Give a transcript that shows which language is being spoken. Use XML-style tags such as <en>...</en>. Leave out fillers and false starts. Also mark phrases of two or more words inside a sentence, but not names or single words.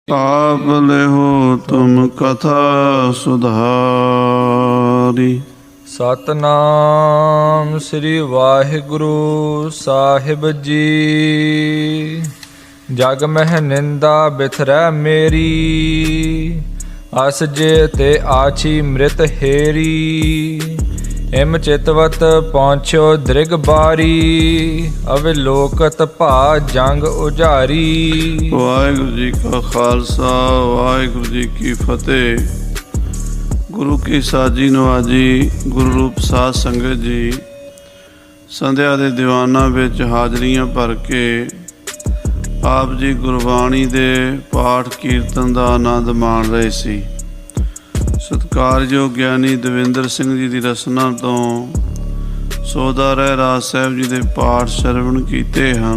<hi>आप लेहो तुम कथा सुधारी। सतनाम श्री वाहिगुरु साहिब जी। जग मह निंदा बिथरै मेरी, अस जे ते आछी मृत हेरी। इम चितवत पहुँचो दृग बारी, अविलोकत भा जंग उजारी। वाहिगुरु जी का खालसा वाहिगुरु जी की फतेह।</hi> <pa>ਗੁਰੂ ਕੀ ਸਾਜੀ ਨਿਵਾਜੀ ਗੁਰੂ ਰੂਪ ਸਾਧ ਸੰਗਤ ਜੀ संध्या ਦੇ ਦੀਵਾਨਾਂ ਵਿੱਚ ਹਾਜ਼ਰੀਆਂ ਭਰ ਕੇ ਆਪ ਜੀ ਗੁਰਬਾਣੀ ਦੇ ਪਾਠ ਕੀਰਤਨ ਦਾ ਆਨੰਦ ਮਾਣ ਰਹੇ ਸੀ। ਸਤਿਕਾਰਯੋਗ ਗਿਆਨੀ ਦਵਿੰਦਰ ਸਿੰਘ ਜੀ ਦੀ ਰਸਨਾ ਤੋਂ ਸੋਦਾ ਰਹਿਰਾਸ ਸਾਹਿਬ ਜੀ ਦੇ ਪਾਠ ਸ਼ਰਵਣ ਕੀਤੇ ਹਨ।</pa>